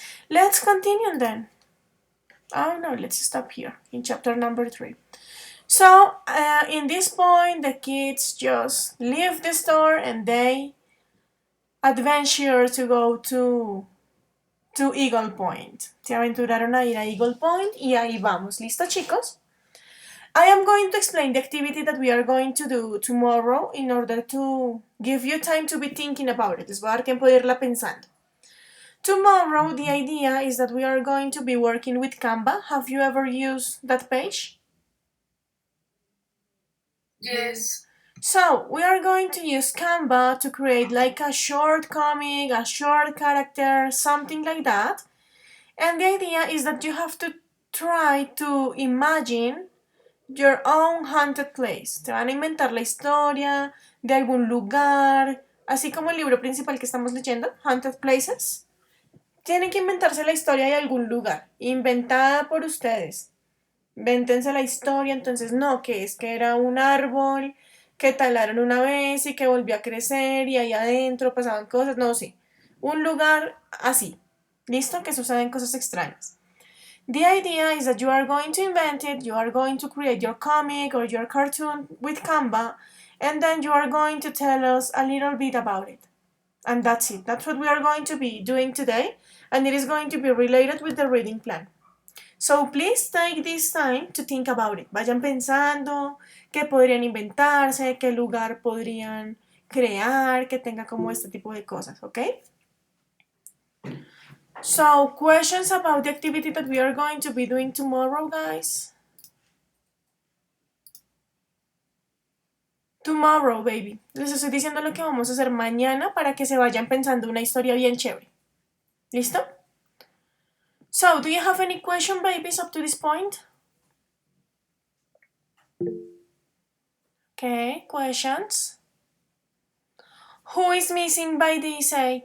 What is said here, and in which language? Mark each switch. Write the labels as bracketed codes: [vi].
[en] Let's continue then. Oh no, let's stop here in chapter number 3. So, in this point, the kids just leave the store and they adventure to go to Eagle Point. [es] Se aventuraron a ir a Eagle Point y ahí vamos. ¿Listo, chicos? [en] I am going to explain the activity that we are going to do tomorrow in order to give you time to be thinking about it. [es] Les voy a dar tiempo de irla pensando. [en] Tomorrow, the idea is that we are going to be working with Canva. Have you ever used that page? Yes. So, we are going to use Canva to create like a short comic, a short character, something like that. And the idea is that you have to try to imagine your own haunted place. [es] Te van a inventar la historia de algún lugar, así como el libro principal que estamos leyendo, Haunted Places. Tienen que inventarse la historia de algún lugar, inventada por ustedes. Invéntense la historia, entonces no, que es que era un árbol que talaron una vez y que volvió a crecer y ahí adentro pasaban cosas, no, sí. Un lugar así. ¿Listo? Que suceden cosas extrañas. [en] The idea is that you are going to invent it, you are going to create your comic or your cartoon with Canva, and then you are going to tell us a little bit about it. And that's it. That's what we are going to be doing today, and it is going to be related with the reading plan. So please take this time to think about it. [es] Vayan pensando qué podrían inventarse, qué lugar podrían crear, que tenga como este tipo de cosas, ¿ok? [en] So, questions about the activity that we are going to be doing tomorrow, guys? Tomorrow, baby. [es] Les estoy diciendo lo que vamos a hacer mañana para que se vayan pensando una historia bien chévere. ¿Listo? [en] So, do you have any question, babies, up to this point? Okay, questions? Who is missing by the essay?